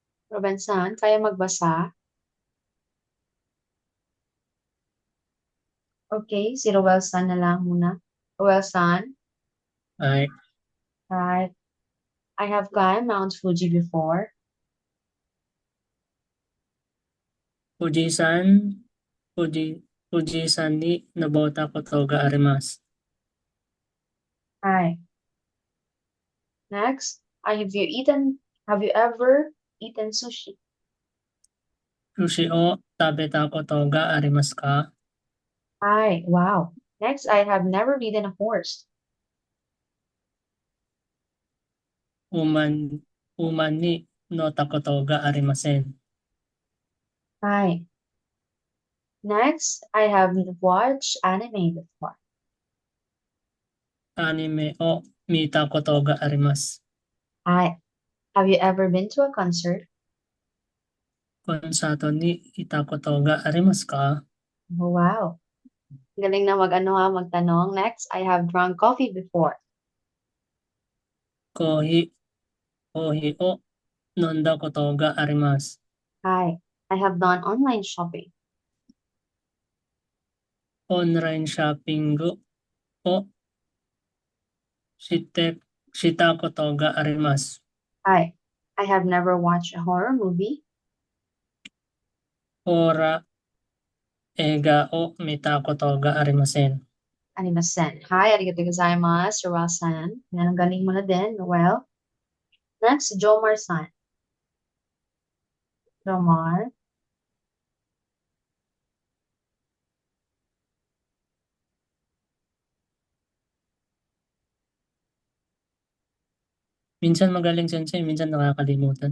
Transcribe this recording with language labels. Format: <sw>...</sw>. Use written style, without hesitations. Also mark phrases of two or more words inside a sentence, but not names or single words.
<tl>Ruben-san, kaya magbasa? Okay, si Roel-san na lang muna. Roel-san, Ay,</tl> <en>right. I have climbed Mount Fuji before.</en> <ja>富士山、富士、富士山に登ったことがあります. Hi.</ja> <en>Next, have you ever eaten sushi?</en> <ja>寿司を食べたことがありますか? Hi, wow.</ja> <en>Next, I have never ridden a horse.</en> <ja>馬、馬に乗ったことがありません. Hi.</ja> <en>Next, I have watched anime before.</en> <ja>アニメを見たことがあります. Hi.</ja> <en>Have you ever been to a concert?</en> <ja>コンサートに行ったことがありますか?</ja> <tl>Oh, wow. Galing na magtanong.</tl> <en>Next, I have drunk coffee before.</en> <ja>コーヒー、コーヒーを飲んだことがあります. Hi.</ja> <en>I have done online shopping. Online shopping</en> <ja>をしたことがあります. Hi.</ja> <en>I have never watched a horror movie.</en> <ja>ホラー映画を見たことがありません. ありません。はい、ありがとうございます, Roel-san.</ja> <tl>Yan, ang galing mo na din, Noel. Next, Jomar-san. Jomar. Minsan magaling sensei, minsan nakakalimutan.</tl>